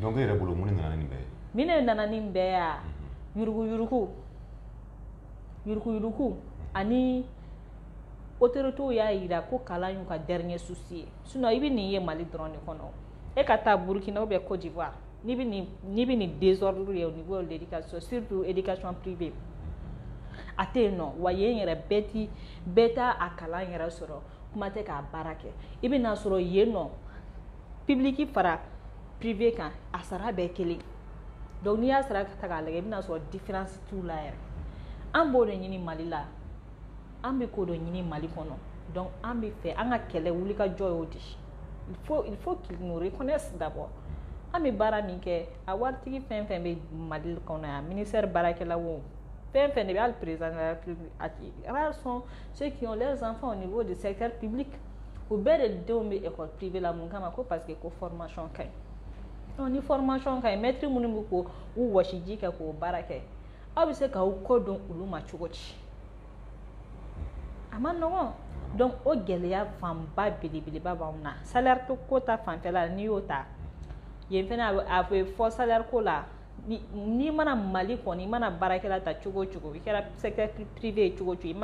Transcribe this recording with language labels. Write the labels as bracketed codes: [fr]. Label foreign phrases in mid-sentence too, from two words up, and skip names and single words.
[bm] donc e yɛrɛ bolo mun de nana ni nin bɛɛ ye. min de nana ni nin bɛɛ ye yuruku ani autorités y'a jira ko kalan y'u ka dernier souci ye sinon i bɛ nin ye Mali dɔrɔn de kɔnɔ e ka taa Burkina [fr] ou bien [bm] Côte d'Ivoire n'i bɛ nin désordre ye [fr] au niveau de l'éducation surtout éducation privée [bm] a tɛ yen nɔ wa yen yɛrɛ bɛɛ t'a a kalan yɛrɛ sɔrɔ kuma tɛ k'a baara kɛ i bɛ n'a sɔrɔ yen nɔ public fara privé kan a sara bɛɛ kelen donc n'i y'a sara ka ta k'a lajɛ i bɛ n'a sɔrɔ différence t'u la yɛrɛ an b'o de ɲini Mali la an bɛ k'o de ɲini Mali kɔnɔ donc an bɛ fɛ an ka kɛlɛ wulikajɔ y'o de [fr] il faut qu'ils nous reconnaissent d'abord [bm] an bɛ baara min kɛ a waritigi fɛn fɛn bɛ Mali kɔnɔ yan ministère baarakɛla wo fɛn fɛn de bɛ hali [fr] président de la République [bm] a [fr] rares sont ceux qui ont leurs enfants au niveau du secteur public [bm] u bɛɛ de denw bɛ [fr] école privée [bm] la mun kama ko [fr] parce que [bm] ko formation ka ɲi donc ni formation ka ɲi maître minnu bɛ k'u wɔsi ji kɛ k'o baara kɛ aw bɛ se k'aw kɔ don olu ma cogo di a ma nɔgɔn donc o gɛlɛya fanba belebeleba b'anw na salaire ko ta fanfɛla la n'i y'o ta yen fɛnɛ a bɛ fɔ salaire ko la n'i mana Mali kɔni i mana baarakɛla ta cogo o cogo i kɛra [fr] secteur privé [bm] ye cogo o cogo i